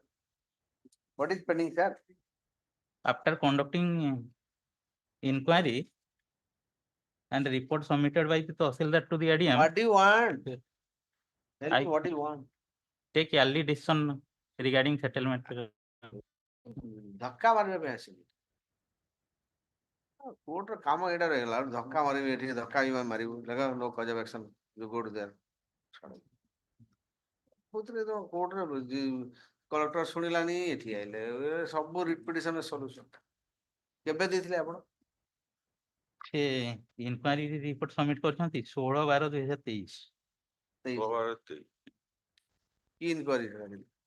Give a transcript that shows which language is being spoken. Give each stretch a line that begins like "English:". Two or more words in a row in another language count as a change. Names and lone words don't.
English: What is pending, sir? After conducting inquiry and report submitted by the Tahsildar to the ADM, What do you want? Tell I- me what do you want? take early decision regarding settlement.
Odia: ଧକ୍କା ମାରିବା ପାଇଁ ଆସିବି। କୋର୍ଟର କାମ ଏଇଟା ରହିଗଲା, ଧକ୍କା ମାରିବି ଏଠି, ଧକ୍କା ବି ମାରିବୁ, ଦେଖ
English: no cause of action, you go to there.
Odia: କୋଉଥିରେ ତ କୋର୍ଟରେ କଲେକ୍ଟର ଶୁଣିଲାନି, ଏଠି ଆଇଲେ ସବୁ
English: repetition solution.
Odia: କେବେ ଦେଇଥିଲେ ଆପଣ? ସେ
English: inquiry report submit
Odia: କରିଛନ୍ତି 16/12/2023। କି ଇନକ୍ୱାରି ସେଟା ଦେଲେ?